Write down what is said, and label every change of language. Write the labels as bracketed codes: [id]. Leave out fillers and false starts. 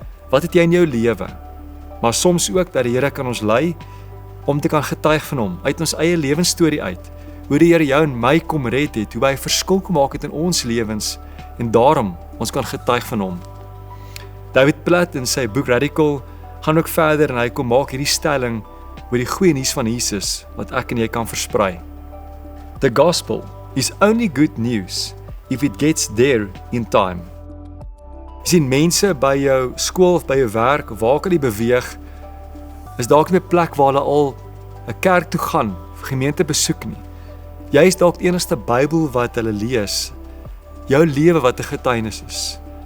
[af] Wat het jy in jou lewe? Maar soms ook dat die Here kan ons lei om te kan getuig van hom, uit ons eie lewensstorie uit, hoe die Here jou en my kom red het, hoe hy verskil gemaak het in ons lewens, en daarom ons kan getuig van hom. David Platt in sy boek Radical gaan ook verder en hy kom maak hierdie stelling oor die goeie nuus van Jesus wat ek en jy kan versprei. [en] The gospel is only good news if it gets there in time. [af] Jy sien mense by jou skool of by jou werk, waar kan jy beweeg, is dalk nie 'n plek waar hulle al 'n kerk toe gaan, of gemeente besoek nie. Jy is dalk die enigste Bybel wat hulle lees, jou lewe wat 'n getuienis is.